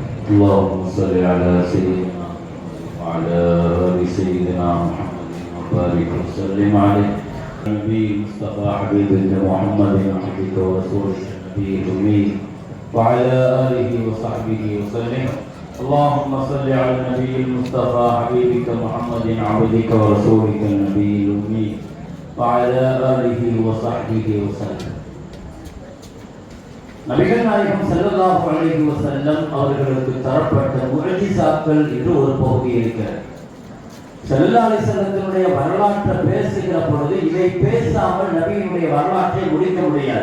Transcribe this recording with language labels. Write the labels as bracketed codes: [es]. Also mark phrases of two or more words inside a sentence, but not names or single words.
[ar] اللهم صل على سيدنا وعلى آل سيدنا محمد وبارك وسلم عليه النبي المصطفى حبيبنا محمد عبدك ورسولك النبي الأمي وعلى آله وصحبه وسلم. اللهم صل على النبي المصطفى حبيبك محمد عبدك ورسولك النبي الأمي وعلى آله وصحبه وسلم. [ta] நபிகள் நாயகம் [ar] صلى الله عليه وسلم [ta] அவர்களுக்கு தரப்பட்ட முஅஜிசாக்கள் என்று ஒரு பகுதி இருக்கிறது. [ar] صلى الله عليه [ta] வஸல்லத்தினுடைய வரலாற்றை பேசுகிற பொழுது இதை பேசாமல் நபியினுடைய வரலாற்றை முடிக்க முடியாது.